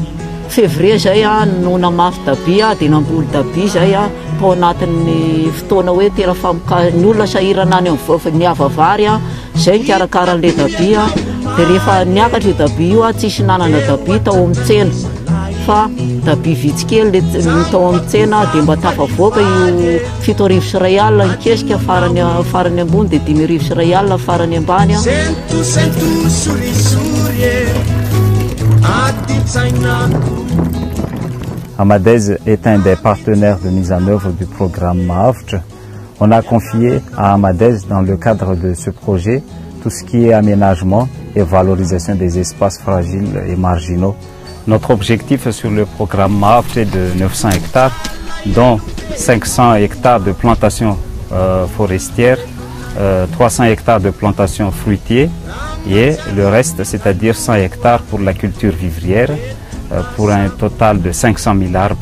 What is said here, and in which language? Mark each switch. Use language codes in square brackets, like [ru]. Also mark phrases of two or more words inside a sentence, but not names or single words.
[mg] Février zay no namafy dabi dia namboly dabi zay tao anatin'ny fotoana hoe tena ny olona sahirana any amin'ny avavary zay nikarakaran'ilay dabi dia rehefa niakatra io dabi io tsisy nanana dabi tao amin'ny tsena fa dabi vitsikely tao amin'ny tsena dia mba tafavoaka io 7,1 nikesika farany ambony dia 5,1 farany ambany. [fr] Amadez est un des partenaires de mise en œuvre du programme MAAVTCH. On a confié à Amadez, dans le cadre de ce projet, tout ce qui est aménagement et valorisation des espaces fragiles et marginaux. Notre objectif sur le programme MAAVTCH est de 900 hectares, dont 500 hectares de plantations forestières, 300 hectares de plantations fruitières et le reste, c'est-à-dire 100 hectares pour la culture vivrière, pour un total de 500 000 arbres.